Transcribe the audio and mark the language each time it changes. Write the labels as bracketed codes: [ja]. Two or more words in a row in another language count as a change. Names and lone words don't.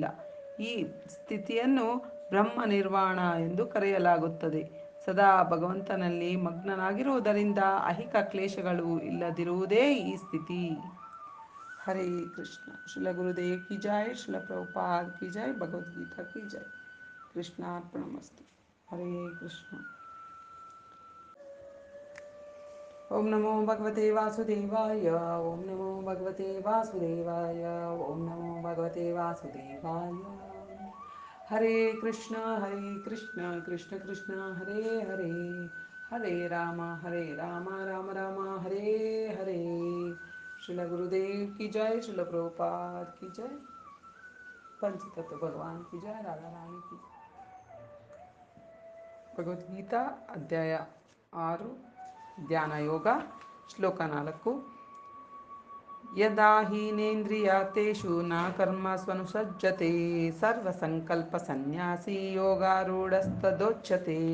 [kn] ಈ ಸ್ಥಿತಿಯನ್ನು ಬ್ರಹ್ಮ ನಿರ್ವಾಣ ಎಂದು ಕರೆಯಲಾಗುತ್ತದೆ. ಸದಾ ಭಗವಂತನಲ್ಲಿ ಮಗ್ನನಾಗಿರುವುದರಿಂದ ಐಹಿಕ ಕ್ಲೇಶಗಳು ಇಲ್ಲದಿರುವುದೇ ಈ ಸ್ಥಿತಿ. [sa] ಹರೇ ಕೃಷ್ಣ. [hi] श्रील गुरुदेव की जय, श्रील प्रभुपाद की जय, भगवद्गीता की जय. [sa] ಕೃಷ್ಣಾರ್ಪಣಮಸ್ತು. ಹರೇ ಕೃಷ್ಣ. ಓಂ ನಮೋ ಭಗವತೆ ವಾಸುದೇವಾಯ. ಓಂ ನಮೋ ಭಗವತೆ ವಾಸುದೇವಾಯ. ಓಂ ನಮೋ ಭಗವತೆ ವಾಸುದೇವಾಯ. ಹರೇ ಕೃಷ್ಣ ಕೃಷ್ಣ ಕೃಷ್ಣ ಹರೇ ಹರೇ, ಹರೇ ರಾಮ ರಾಮ ರಾಮ ಹರೇ ಹರೇ. [hi] श्रील गुरुदेव की जय, श्रील प्रभुपाद की जय, पंचतत्व भगवान की जय, राधा रानी की जय. [kn] ಭಗವದ್ಗೀತಾ ಅಧ್ಯಾಯ 6 ಧ್ಯಾನ ಯೋಗ. ಶ್ಲೋಕ 4. [sa] ಯದಾ ಹೀನೇಂದ್ರಿಯಾರ್ಥೇಷು ನ ಕರ್ಮಸ್ವನುಸಜ್ಜತೆ ಸರ್ವಸಂಕಲ್ಪ ಸನ್ಯಾಸಿ ಯೋಗಾರೂಢಸ್ತದೋಚ್ಯತೆ.